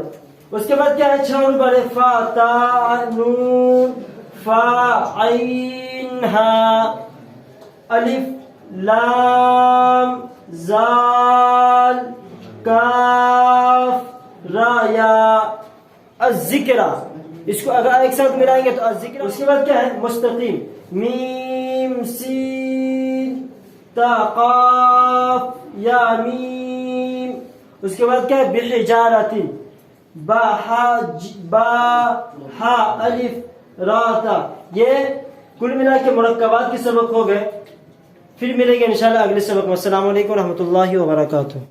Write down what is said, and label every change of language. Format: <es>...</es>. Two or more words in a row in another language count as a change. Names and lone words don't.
<ur>اس کے بعد کیا ہے 6 حروف والے فا تا نون فا عین ہا الف لام زال کاف را یا الذکر. اس کو اگر ایک ساتھ ملائیں گے تو الذکر. اس کے بعد کیا ہے مستقیم میم سین تا قاف یا میم. اس کے بعد کیا ہے بحجارت با ہا الف را تا. یہ کل ملا کے مرکبات کے سبق ہو گئے. پھر ملیں گے انشاءاللہ اگلے سبق میں.</ur> <ar>السلام علیکم ورحمۃ اللہ وبرکاتہ.</ar>